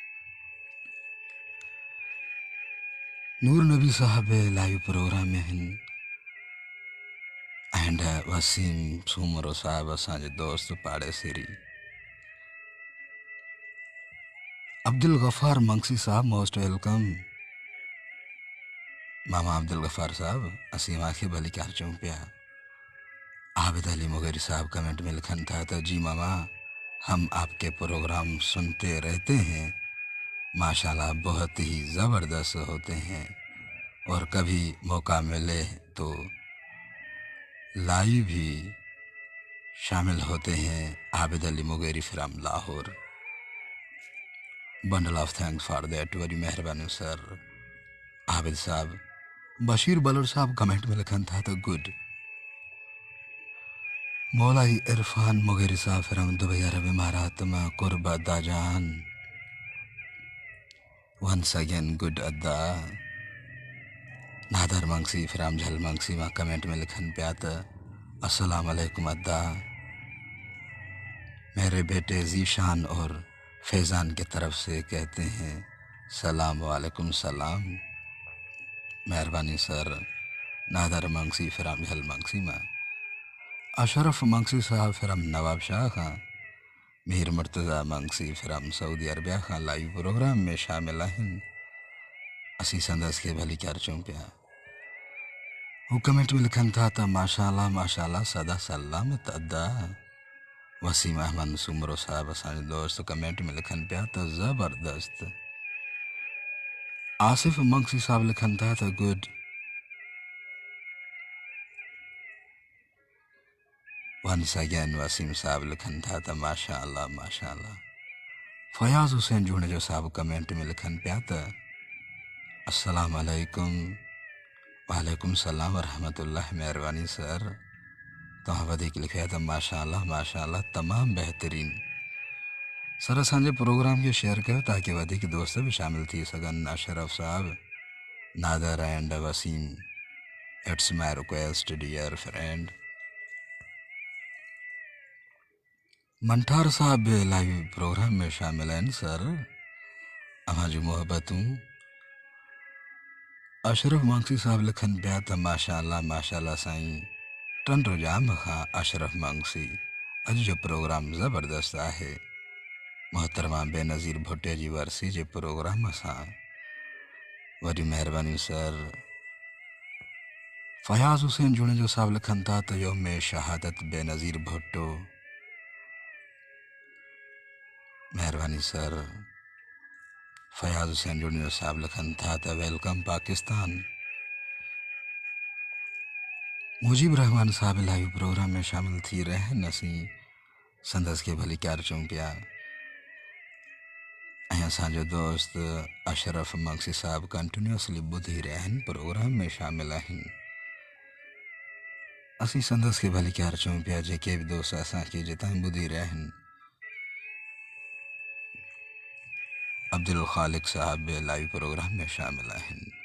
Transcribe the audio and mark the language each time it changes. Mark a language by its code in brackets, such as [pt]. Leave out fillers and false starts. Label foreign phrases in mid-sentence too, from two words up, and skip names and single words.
[sd] नूर नबी साहब लाइव प्रोग्राम में आहिनि, एंड वसीम सूमरो साहब असांजे दोस्त पाड़ेसिरी। अब्दुल गफ़ार मंगसी साहब, [en] most welcome. [sd] मामा अब्दुल गफ़ार साहब, असीं मांखे भली क्या चऊं पिया। आबिद अली मुगेरी साहब कमेंट में लिखन था तो [ur] جی ماما، ہم آپ کے پروگرام سنتے رہتے ہیں، ماشاءاللہ بہت ہی زبردست ہوتے ہیں، اور کبھی موقع ملے تو لائیو بھی شامل ہوتے ہیں. [en] Abid Ali Mugheri from Lahore. Bundle of thanks for that, [sd] वरी मेहरबानी सर। आबिद साहब, बशीर बलोच साहब कमेंट में लिखन था तो गुड। मौलाई इरफान मुगेरी साहब फ्राम दुबई अरब इमारात में कुर्ब अद्दा जान, [en] Once again good adda. [sd] नादर मंगसी फ्राम झल मंगसी में कमेंट में लिखन पिया तो [ar] السلام علیکم [ur] अद्दा, میرے بیٹے ذیشان اور فیضان کی طرف سے کہتے ہیں [ar] سلام علیکم سلام. [sd] मेहरबानी सर। नादर मंगसी फ्राम झल मंगसी में। अशरफ मंगसी साहब फ्राम नवाब शाह खां। मीर मुर्तज़ा मंगसी फ्राम सऊदी अरबिया खां लाइव प्रोग्राम में शामिल आहिनि। असी संदस के भली क्या चऊं पिया। हू कमेंट में लिखन था तो माशाल्लाह माशाल्लाह सदा सलामत अद्दा। वसीम अहमद सुमरो साहब असांजे दोस्त कमेंट में लिखन पिया तो ज़बरदस्त। आसिफ मंगसी साहब लिखन था तो गुड। [en] once again [sd] वसीम साहब लिखन था तो माशाल्लाह माशाल्लाह। फयाज हुसैन जूने जो साहब कमेंट में लिखन पिया तो [ar] السلام علیکم. وعلیکم السلام ورحمۃ اللہ. [sd] मेहरबानी सर, तव्हां वधीक लिखिया तो माशाल्लाह माशाल्लाह, तमामु बहितरीन। सर असांजे प्रोग्राम के शेयर कयो ताकि वधीक दोस्त भी शामिल थी सघनि। [en] Ashraf sahab, Nadir and Waseem, it's my request dear friend. [ur] منٹھار صاحب لائیو پروگرام میں شامل ہیں سر, [sd] अव्हां जी मोहब्बतूं। अशरफ मंगसी साहब लिखन पिया तो माशाल्लाह माशाल्लाह साईं, टन रुझान खां अशरफ मंगसी, अॼु जो प्रोग्राम ज़बरदस्त आहे। मोहतरमा बेनज़ीर भुट्टे जी वरसी जे प्रोग्राम सां वरी मेहरबानी सर। फयाज हुसैन जूने जो साहब लिखन था तो योम शहादत बेनज़ीर भुट्टो। मेहरबानी सर। फयाज हुसैन जूने जो साहब लिखन था तो वेलकम पाकिस्तान। मुजीब रहमान साहब लाइव प्रोग्राम में शामिल थी रहे नसी संदस के भली क्या चऊं पिया। ऐं असांजो दोस्त अशरफ मंगसी साहब कंटिन्यूअसली ॿुधी रहिया आहिनि, प्रोग्राम में शामिल आहिनि। असीं संदस के भली क्या चऊं पिया, जेके भी दोस्त असांखे जितां ॿुधी रहिया आहिनि। अब्दुल खालिक साहब लाइव प्रोग्राम में शामिल आहिनि।